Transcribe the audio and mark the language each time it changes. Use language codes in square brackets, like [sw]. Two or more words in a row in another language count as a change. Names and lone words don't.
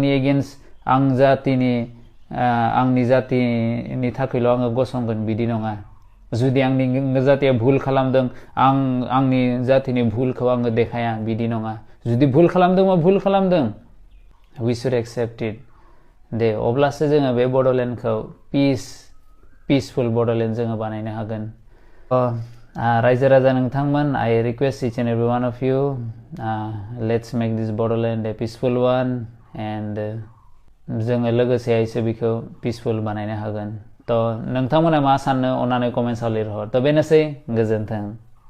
[brx] आंनि जातिनि थाखायल' आङो गसंगोन बिदि नङा जुदि आंनि जातिया भुल खालामदों आंनि जातिनि भुलखौ आङो देखाया बिदि नङा जुदि भुल खालामदोंबा भुल खालामदों [en] we should accept it [brx] दे अब्लासो जोङो बे बड'लेण्डखौ पिसफुल बड'लेण्ड जोङो बानायनो हागोन रायजो राजा नोंथांमोन [en] I request each and every one of you let's make this Bodoland a peaceful one and [brx] जोङो लोगोसेयैसो बेखौ पिसफुल बानायनो हागोन थ' नोंथांमोना मा सानो अन्नानै कमेन्ट्सआव लिरहर थ' बेनोसै गोजोन्थों